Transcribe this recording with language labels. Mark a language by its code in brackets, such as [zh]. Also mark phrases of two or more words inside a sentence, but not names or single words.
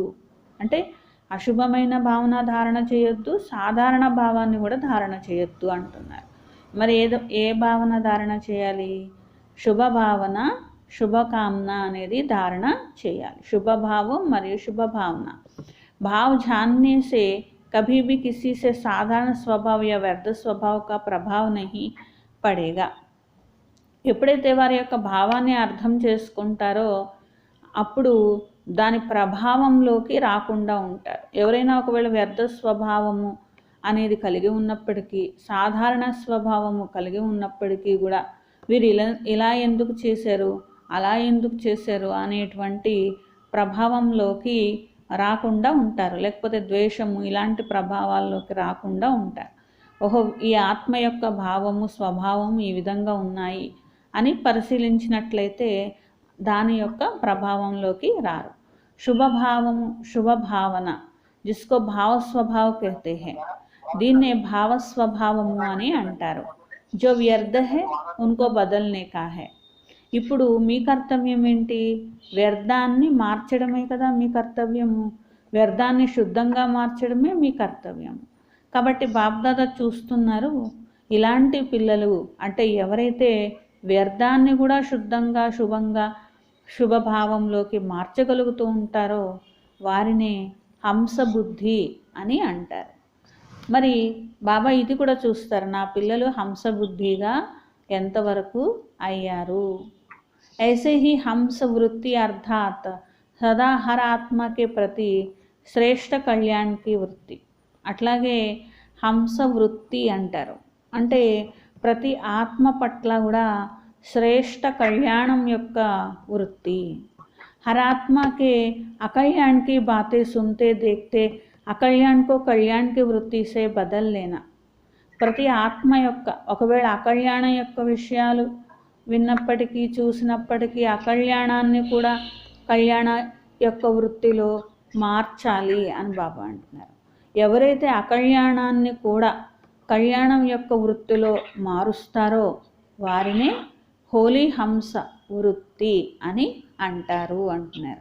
[te] అంటే అశుభమైన భావన ధారణ చేయొద్దు, సాధారణ భావాన్ని కూడా ధారణ చేయొద్దు అంటున్నారు. మరి ఏ భావన ధారణ చేయాలి? శుభ భావన, శుభకామన అనేది ధారణ చేయాలి. శుభభావం మరియు శుభభావన. [hi] भाव जानने से कभी भी किसी से साधारण स्वभाव या व्यर्थ स्वभाव का प्रभाव नहीं पड़ेगा. [te] ఎప్పుడైతే వారి యొక్క భావాన్ని అర్థం చేసుకుంటారో అప్పుడు దాని ప్రభావంలోకి రాకుండా ఉంటారు. ఎవరైనా ఒకవేళ వ్యర్థ స్వభావము అనేది కలిగి ఉన్నప్పటికీ, సాధారణ స్వభావము కలిగి ఉన్నప్పటికీ కూడా వీరు ఇలా ఎందుకు చేశారు, అలా ఎందుకు చేశారు అనేటువంటి ప్రభావంలోకి రాకుండా ఉంటారు. లేకపోతే ద్వేషము ఇలాంటి ప్రభావాల్లోకి రాకుండా ఉంటారు. ఓహో, ఈ ఆత్మ యొక్క భావము, స్వభావము ఈ విధంగా ఉన్నాయి అని పరిశీలించినట్లయితే దాని యొక్క ప్రభావంలోకి రారు. శుభభావము, శుభభావన [hi] जिसको भावस्वभाव कहते हैं, [te] దీన్నే భావస్వభావము అని అంటారు. [hi] जो व्यर्थ है उनको बदलने का है. [te] ఇప్పుడు మీ కర్తవ్యం ఏంటి? వ్యర్థాన్ని మార్చడమే కదా మీ కర్తవ్యము. వ్యర్థాన్ని శుద్ధంగా మార్చడమే మీ కర్తవ్యము. కాబట్టి బాప్దాదా చూస్తున్నారు ఇలాంటి పిల్లలు అంటే ఎవరైతే వ్యర్థాన్ని కూడా శుద్ధంగా, శుభంగా, శుభభావంలోకి మార్చగలుగుతూ ఉంటారో వారినే హంస బుద్ధి అని అంటారు. మరి బాబా ఇది కూడా చూస్తారు, నా పిల్లలు హంస బుద్ధిగా ఎంతవరకు అయ్యారు. [hi] ऐसे ही हंस वृत्ति अर्थात सदा हर आत्मा के प्रति श्रेष्ठ कल्याण की वृत्ति. [te] అట్లాగే హంస వృత్తి అంటారు. అంటే ప్రతి ఆత్మ పట్ల కూడా శ్రేష్ఠ కళ్యాణం యొక్క వృత్తి. [hi] हर आत्मा के अकल्याण की बातें सुनते देखते अकल्याण को कल्याण की वृत्ति से बदल लेना. [te] ప్రతి ఆత్మ యొక్క ఒకవేళ అకళ్యాణం యొక్క విషయాలు విన్నప్పటికీ చూసినప్పటికీ అకళ్యాణాన్ని కూడా కళ్యాణ యొక్క వృత్తిలో మార్చాలి అని బాబా అంటున్నారు. ఎవరైతే అకళ్యాణాన్ని కూడా కళ్యాణం యొక్క వృత్తిలో మారుస్తారో వారినే హోలీ హంస వృత్తి అని అంటారు అంటున్నారు.